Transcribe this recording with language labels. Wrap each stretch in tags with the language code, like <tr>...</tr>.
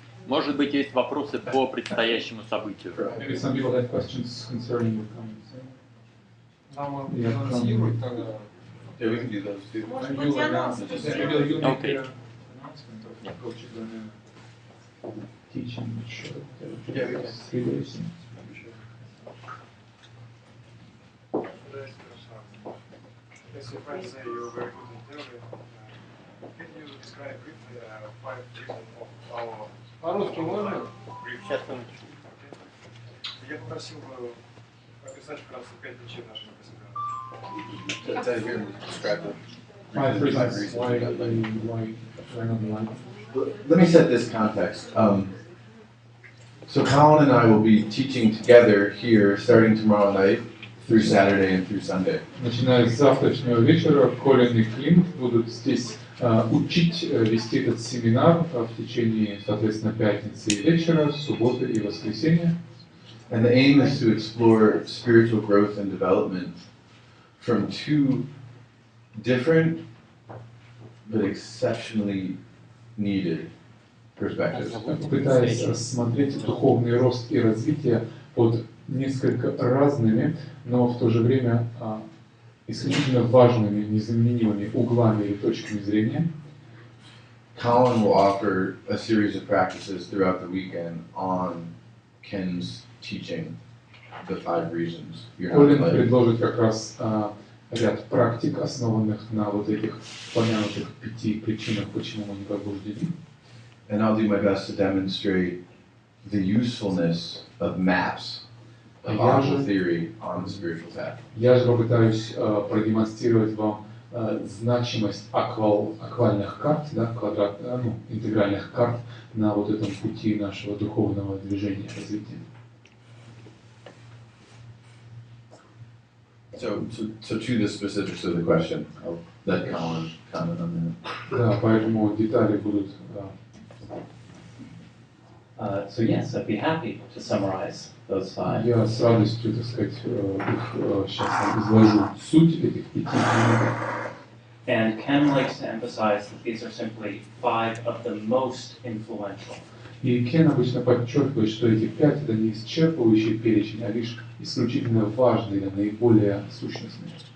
<ru>Может быть, есть вопросы по предстоящему событию.</ru> <en>Maybe some people have questions concerning the coming thing.</en> <ru>Нам анонсируют тогда.</ru> <en>Yeah, we can do those too.</en> <ru>Может быть, анонс.</ru> <en>Maybe you'll make Okay. an announcement of what you're going to teach and show. Yeah, we can. 3 days. As your friends say, you're very good in theory. Can you describe briefly 5 reasons of our</en> <ru>По-русски можно? Сейчас, минуточку. Я попросил бы описать вкратце 5 причин нашего собирания.</ru> <en>Tell you here, describe the 5 reasons reasons why we got late. we're not alive. Let me set this context. So Colin and I will be teaching together here starting tomorrow night through Saturday and through Sunday.</en> <ru>Начиная с завтрашнего вечера, Колин и Клинт будут здесь учить вести этот семинар в течение, соответственно, пятницы и вечера, субботы и воскресенья.</ru> <en>And the aim is to explore spiritual growth and development from 2 different but exceptionally needed perspectives.</en> <ru>Пытаясь рассмотреть духовный рост и развитие под несколько разными, но в то же время исключительно важными, незаменимыми углами или точками зрения.</ru> <en>Colin will offer a series of practices throughout the weekend on Ken's teaching, the 5 reasons.</en> <ru>Колин предложит как раз ряд практик, основанных на вот этих помянутых 5 причинах, почему мы не пробуждены.</ru> <en>And I'll do my best to demonstrate the usefulness of maps, of model theory on the spiritual path.</en> <ru>Я же попытаюсь продемонстрировать вам значимость аквальных карт, да, интегральных карт на вот этом пути нашего духовного движения, развития.</ru> <en>So to the specifics of the question, I'll let Colin comment on that.</en> <ru>Да, поэтому детали будут.</ru> <en>So yes, I'd be happy to summarize those 5.</en> <ru>Я с радостью, так сказать, их сейчас изложу суть этих 5 моментов.</ru> <en>And Ken likes to emphasize that these are simply 5 of the most influential.</en> <ru>И Кен обычно подчеркивает, что эти 5 это не исчерпывающий перечень, а лишь исключительно важные, или наиболее сущностные.</ru>